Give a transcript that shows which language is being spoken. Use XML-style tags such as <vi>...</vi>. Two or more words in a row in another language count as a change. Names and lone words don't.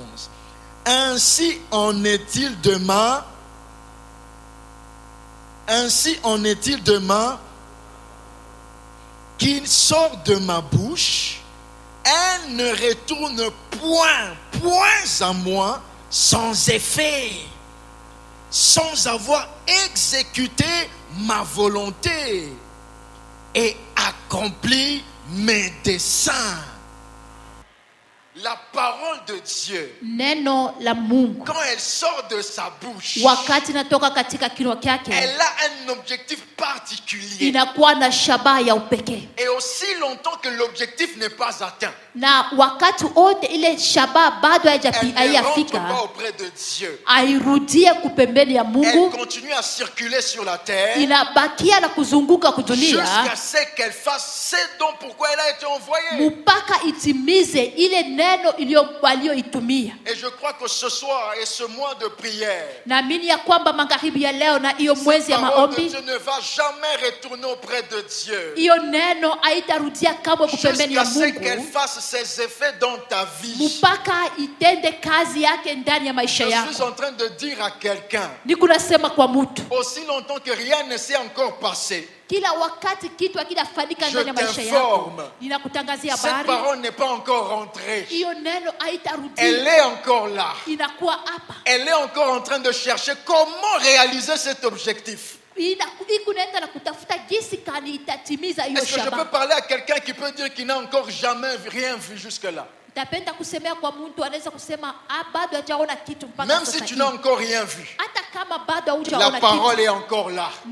<fr>Ainsi en est-il de ma qui sort de ma bouche, elle ne retourne point à moi sans effet, sans avoir exécuté ma volonté et accompli mes desseins. La parole de Dieu,</fr> <sw>neno la Mungu,</sw> <fr>quand elle sort de sa bouche,</fr> <sw>wakati natoka katika kinywa chake,</sw> <fr>elle a un objectif particulier.</fr> <sw>Inakuwa na shabaha ya upekee.</sw> <fr>Et aussi longtemps que l'objectif n'est pas atteint,</fr> <sw>na wakati wote ile shabaha bado haijafika, airudie kupembeni ya Mungu.</sw> <fr>Elle continue à circuler sur la terre,</fr> <sw>inabakia na kuzunguka kudunia</sw> <fr>jusqu'à ce qu'elle fasse ce dont pourquoi elle a été envoyée.</fr> <sw>Mpaka itimize ile neno walioitumia.</sw> <fr>Et je crois que ce soir et ce mois de prière,</fr> <sw>naamini ya kwamba magharibi ya leo na hiyo mwezi ya maombi,</sw> <fr>Dieu ne va jamais retourner auprès de Dieu.</fr> <sw>Hiyo neno haitarudia kamwe kupembeni ya Mungu.</sw> <fr>Jusqu'à ce qu'elle fasse ses effets dans ta vie.</fr> <sw>Mpaka itende kazi yake ndani ya maisha yako.</sw> <fr>Je suis en train de dire à quelqu'un,</fr> <sw>nikunasema kwa mtu,</sw> <fr>aussi longtemps que rien ne s'est encore passé,</fr> <sw>kila wakati kitu hakijafanyika ndani ya maisha yako, ninakutangazia habari.</sw> <fr>Cette parole n'est pas encore rentrée.</fr> <sw>Hiyo neno haitarudia.</sw> <fr>Elle est encore là.</fr> <sw>Inakuwa hapa.</sw> <fr>Elle est encore en train de chercher comment réaliser cet objectif. Est-ce que je peux parler à quelqu'un qui peut dire qu'il n'a encore jamais rien vu jusque-là? Même si tu n'as encore rien vu, la parole est encore là.</fr>